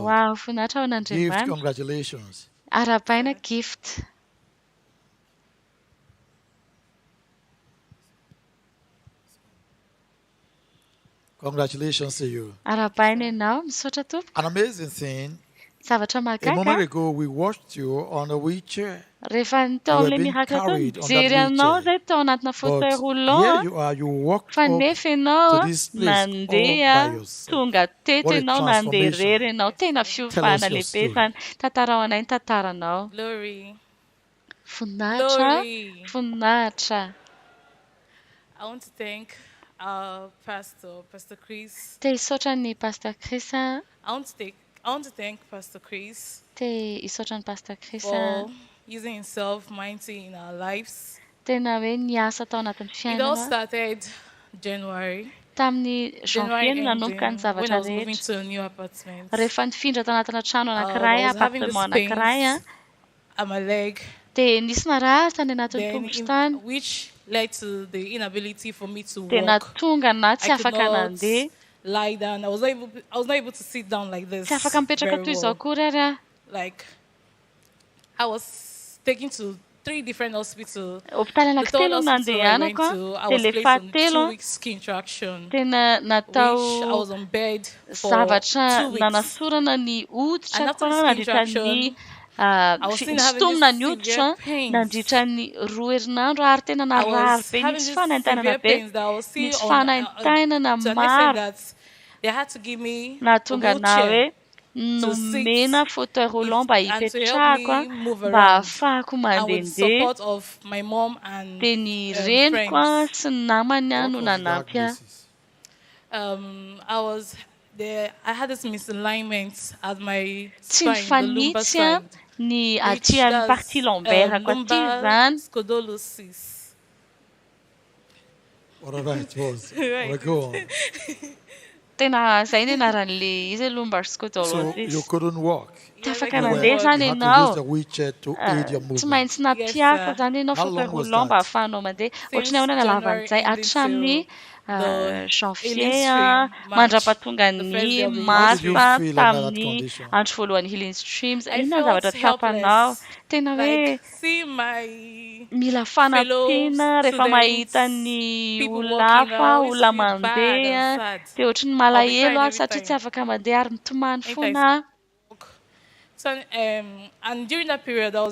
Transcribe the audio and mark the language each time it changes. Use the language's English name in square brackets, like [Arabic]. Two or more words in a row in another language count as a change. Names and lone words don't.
[English] Wow, funatra Gift, congratulations. [Malagasy] Arabaina Gift. [English] Congratulations to you. [Malagasy] Arabaina ianao, misaotra tompoko. [English] An amazing thing. [Malagasy] Zavatra [English] A moment ago, we watched you on a wheelchair. [Malagasy] Rehefa tao amin'ilay miracle tao mijery anao zay tao anatina [French] fauteuil roulant [Malagasy] fa nefa ianao nandeha tonga teto ianao nandeha rery ianao tena fiofana lehibe zany tantarao anay ny tantaranao. Voninahitra. [English] I want to thank Pastor Chris. [Malagasy] Te hisaotra ny Pastor Chris. [English] I want to thank Pastor Chris. [Malagasy] Te hisaotra ny Pastor Chris. [English] For using himself mighty in our lives. [Malagasy] Tena hoe niasa tao anatin'ny fiainana. [English] It all started January. [Malagasy] Tamin'ny janvier nanomboka ny zavatra rehetra. Rehefa nifindra tao anatina trano anankiray, appartement anankiray. [English] My leg. [Malagasy] Dia nisy narary tany anatin'ny tongotra tany. [English] Which led to the inability for me to walk. [Malagasy] Dia nahatonga na tsy afaka nandeha. [English] Lie down. I was not able to sit down like this. [Malagasy] Tsy afaka mipetraka toy izao kory. [English] Like I was taken to 3 different hospitals. [Malagasy] Hôpitaly anankitelo nandehanako. Dia le fahatelo tena natao zavatra nanasorana ny hoditra nandritra ny fitomina ny hoditra nandritra ny 2 herinandro ary tena narary be nisy fanaintainana be nisy fanaintainana maro nahatonga na hoe nomena [French] fauteuil roulant [Malagasy] mba hipetrahako mba ahafahako mandehandeha dia ny reniko sy ny namany no nanampy [English] I had this misalignment at my [Malagasy] tsy nifanitsy ny aty amin'ny [French] partie lombaire- [Malagasy] ko aty zany. [English] Scoliosis. All right, was. Go on. [Malagasy] Tena zay ny anaran'le izy [English] lumbar scoliosis. So you couldn't walk. [Malagasy] Tsy afaka mandeha zany ianao. Tsy maintsy nampiasa zany ianao [French] fauteuil roulant [Malagasy] mba ahafahanao mandeha. Ohatrany ahoana nalavan'izay hatramin'ny janvier mandrapatonga ny marsa tamin'ny andro voalohany healing streams. Inona zavatra tsapanao? Tena hoe mila fanampiana rehefa mahita ny olona olona mandeha dia ohatrany malahelo satria tsy afaka mandeha ary mitomany foana. [English] And during that period, I was